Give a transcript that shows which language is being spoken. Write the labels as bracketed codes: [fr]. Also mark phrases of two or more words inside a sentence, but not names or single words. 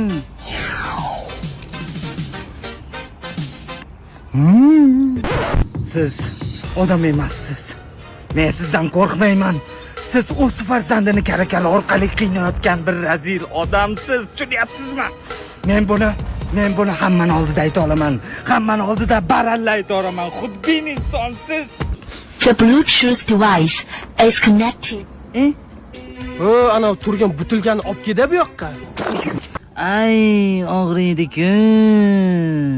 [uz] Siz odam emassiz. Men sizdan qo'rqmayman. Siz o'z farzandini kara orqali qiynayotgan bir razil odamsiz, tushunyapsizmi? Men buni hammaning oldida ayta olaman. Hammaning oldida baralla ayta olaman. Xudbin insonsiz. [en] The Bluetooth device is connected. [uz] Ana turgan butilgani olib keldi bu yoqqa. Ay, og'riydi-ku.